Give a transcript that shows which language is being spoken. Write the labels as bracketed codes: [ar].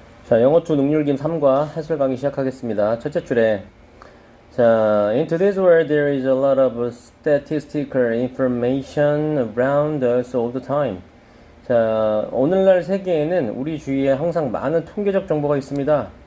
[ko] 자, 영어2 능률김 3과 해설 강의 시작하겠습니다. [en] 첫째 줄에 자, in today's world there is a lot of statistical information around us all the time. [ko] 자, 오늘날 세계에는 우리 주위에 항상 많은 통계적 정보가 있습니다.